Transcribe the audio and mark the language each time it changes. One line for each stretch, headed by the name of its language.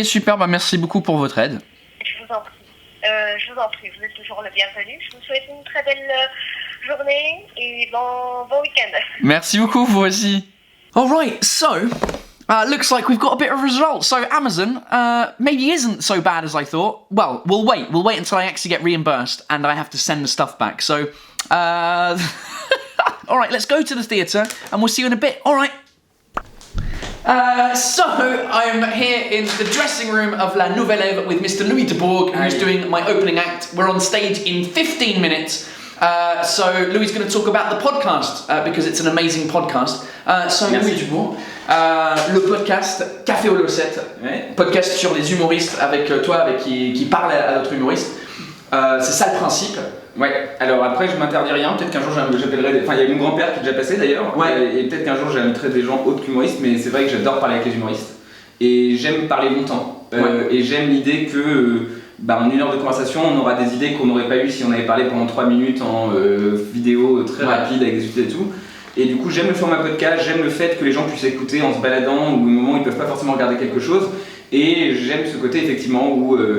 French: super, bah merci beaucoup pour votre aide. Je vous en prie. Vous êtes toujours le bienvenu. Je vous souhaite une très belle journée et bon week-end. Merci beaucoup, vous aussi.
English: Alright, so... looks like we've got a bit of a result. So Amazon maybe isn't so bad as I thought. Well, we'll wait. We'll wait until I actually get reimbursed and I have to send the stuff back. So, all right, let's go to the theatre and we'll see you in a bit. All right. So I'm here in the dressing room of La Nouvelle Ève with Mr. Louis de Bourg, who's doing my opening act. We're on stage in 15 minutes. So Louis is going to talk about the podcast because it's an amazing podcast. So
French: Merci. Louis Dubourg, le podcast Café aux Locettes, podcast sur les humoristes avec toi, qui parle à d'autres humoristes. C'est ça le principe. Ouais, alors après je m'interdis rien, peut-être qu'un jour j'appellerai enfin il y a mon grand-père qui est déjà passé d'ailleurs, et peut-être qu'un jour j'inviterai des gens autres qu'humoristes, mais c'est vrai que j'adore parler avec les humoristes, et j'aime parler longtemps, et j'aime l'idée que en 1 heure de conversation on aura des idées qu'on n'aurait pas eues si on avait parlé pendant 3 minutes en vidéo très rapide avec des sous-titres et tout, et du coup j'aime le format podcast, j'aime le fait que les gens puissent écouter en se baladant ou au moment où ils peuvent pas forcément regarder quelque chose, et j'aime ce côté effectivement où